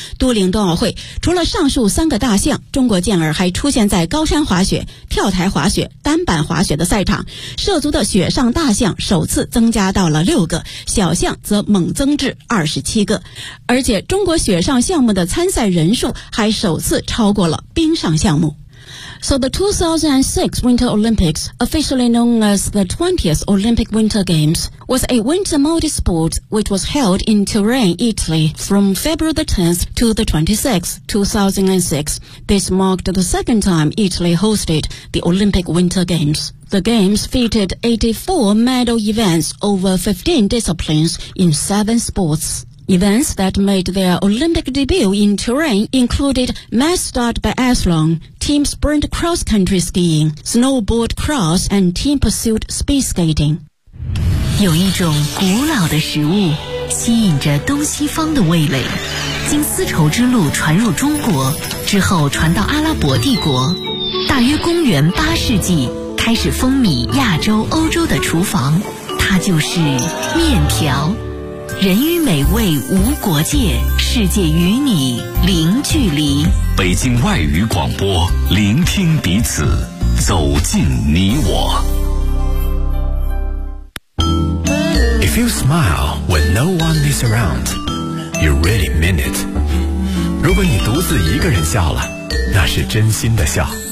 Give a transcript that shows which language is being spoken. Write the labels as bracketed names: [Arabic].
[Chinese] 都灵冬奥会除了上述3个大项，中国健儿还出现在高山滑雪、跳台滑雪、单板滑雪的赛场，涉足的雪上大项首次增加到了6个，小项则猛增至27个。而且中国雪上项目的参赛人数还首次超过了冰上项目。 [English] So the 2006 Winter Olympics, officially known as the 20th Olympic Winter Games, was a winter multi-sport which was held in Turin, Italy from February the 10th to the 26th, 2006. This marked the second time Italy hosted the Olympic Winter Games. The Games featured 84 medal events over 15 disciplines in 7 sports. Events that made their Olympic debut in Turin included mass start biathlon, team sprint cross-country skiing, snowboard cross, and team pursuit speed skating. [Chinese] 有一种古老的食物吸引着东西方的味蕾，经丝绸之路传入中国，之后传到阿拉伯帝国。大约公元8世纪，开始风靡亚洲、欧洲的厨房，它就是面条。人与美味无国界，世界与你零距离。北京外语广播，聆听彼此，走进你我。 [English] If you smile when no one is around, you really mean it. [Chinese] 如果你独自一个人笑了，那是真心的笑。